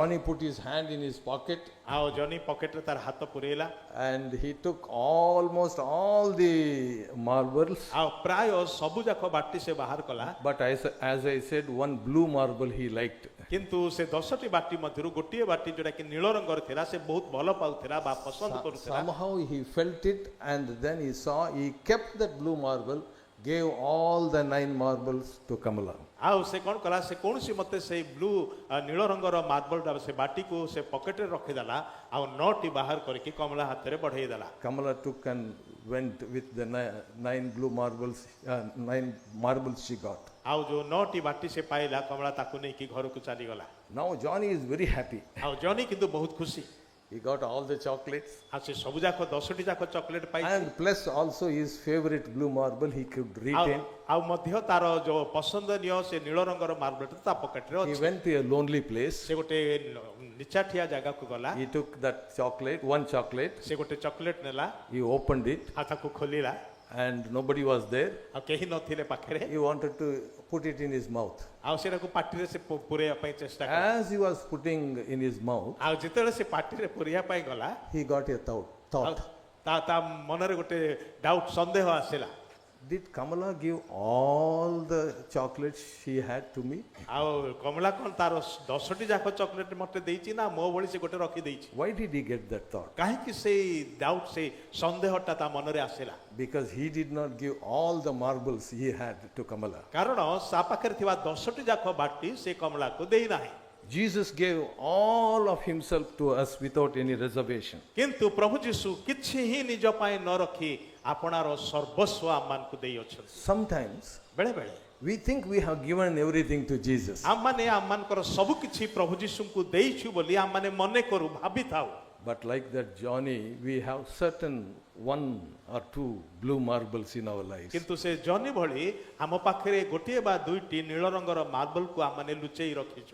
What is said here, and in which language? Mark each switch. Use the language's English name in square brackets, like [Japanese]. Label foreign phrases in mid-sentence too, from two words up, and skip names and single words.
[English] Johnny put his hand in his pocket [Odia] ଆଉ ଜନି ପକେଟରେ ତାର ହାତ ପୁରେଇଲା, [English] and he took almost all the marbles. [Odia] ଆଉ ପ୍ରାୟ ସବୁଯାକ ବାଟି ସେ ବାହାର କଲା। [English] But as I said, one blue marble he liked. [Odia] କିନ୍ତୁ ସେ 10ଟି ବାଟି ମଧ୍ୟରୁ ଗୋଟିଏ ବାଟି ଯୋଉଟା କି ନୀଳ ରଙ୍ଗର ଥିଲା ସେ ବହୁତ ଭଲ ପାଉଥିଲା ବା ପସନ୍ଦ କରୁଥିଲା। [English] Somehow he felt it, and then he saw, he kept that blue marble, gave all the 9 marbles to Kamala. [Odia] ଆଉ ସେ କ'ଣ କଲା, ସେ କୌଣସି ମତେ ସେଇ ବ୍ଲୁ ନୀଳ ରଙ୍ଗର ମାର୍ବଲଟା ସେ ବାଟିକୁ ସେ ପକେଟରେ ରଖିଦେଲା, ଆଉ 9ଟି ବାହାର କରିକି କମଳା ହାତରେ ବଢ଼େଇ ଦେଲା। [English] Kamala took and went with the 9 blue marbles, 9 marbles she got. [Odia] ଆଉ ଯୋଉ 9ଟି ବାଟି ସେ ପାଇଲା, କମଳା ତାକୁ ନେଇକି ଘରକୁ ଚାଲିଗଲା। [English] Now Johnny is very happy. [Odia] ଆଉ ଜନି କିନ୍ତୁ ବହୁତ ଖୁସି। [English] He got all the chocolates, [Odia] ଆଉ ସେ ସବୁଯାକ 10ଟି ଯାକ ଚକୋଲେଟ ପାଇଛି। [English] and plus also his favorite blue marble he could retain. [Odia] ଆଉ ମଧ୍ୟ ତାର ଯୋଉ ପସନ୍ଦନୀୟ ସେ ନୀଳ ରଙ୍ଗର ମାର୍ବଲଟା ତା ପକେଟରେ [English] He [Odia] ଅଛି। [English] went to a lonely place. [Odia] ସେ ଗୋଟେ ନିଚାଠିଆ ଜାଗାକୁ ଗଲା, [English] He took that chocolate, one chocolate, [Odia] ସେ ଗୋଟେ ଚକୋଲେଟ ନେଲା, [English] he opened it, [Odia] ଆଉ ତାକୁ ଖୋଲିଲା, [English] and nobody was there. [Odia] ଆଉ କେହି ନଥିଲେ ପାଖରେ [English] He wanted to put it in his mouth. [Odia] ଆଉ ସେଟାକୁ ପାଟିରେ ସେ ପୁରେଇବା ପାଇଁ ଚେଷ୍ଟା କଲା [English] As he was putting in his mouth, [Odia] ଆଉ ଯେତେବେଳେ ସେ ପାଟିରେ ପୁରେଇବା ପାଇଁ ଗଲା [English] he got a [Odia] ଆଉ [English] thought. [Odia] ତା ମନରେ ଗୋଟେ ଡାଉଟ ସନ୍ଦେହ ଆସିଲା [English] Did Kamala give all the chocolates she had to me? [Odia] ଆଉ କମଳା କଣ ତାର 10ଟି ଯାକ ଚକୋଲେଟ ମତେ ଦେଇଛି ନା ମୋ ଭଳି ସେ ଗୋଟେ ରଖି ଦେଇଛି [English] Why did he get that thought? [Odia] କାହିଁକି ସେଇ ଡାଉଟ ସେଇ ସନ୍ଦେହଟା ତା ମନରେ ଆସିଲା [English] Because he did not give all the marbles he had to Kamala. [Odia] କାରଣ ତା ପାଖରେ ଥିବା 10ଟି ଯାକ ବାଟି ସେ କମଳାକୁ ଦେଇନାହିଁ [English] Jesus gave all of himself to us without any reservation. [Odia] କିନ୍ତୁ ପ୍ରଭୁ ଯୀଶୁ କିଛି ହିଁ ନିଜ ପାଇଁ ନ ରଖି ଆପଣାର ସର୍ବସ୍ୱ ଆମମାନଙ୍କୁ ଦେଇଅଛନ୍ତି [English] Sometimes [Odia] ବେଳେ ବେଳେ [English] we think we have given everything to Jesus. [Odia] ଆମମାନେ ଆମମାନଙ୍କର ସବୁ କିଛି ପ୍ରଭୁ ଯୀଶୁଙ୍କୁ ଦେଇଛୁ ବୋଲି ଆମମାନେ ମନେ କରୁ ଭାବିଥାଉ [English] But like that Johnny, we have certain one or two blue marbles in our lives. [Odia] କିନ୍ତୁ ସେ ଜନି ଭଳି ଆମ ପାଖରେ ଗୋଟିଏ ବା ଦୁଇଟି ନୀଳ ରଙ୍ଗର ମାର୍ବଲକୁ ଆମମାନେ ଲୁଚେଇ ରଖିଛୁ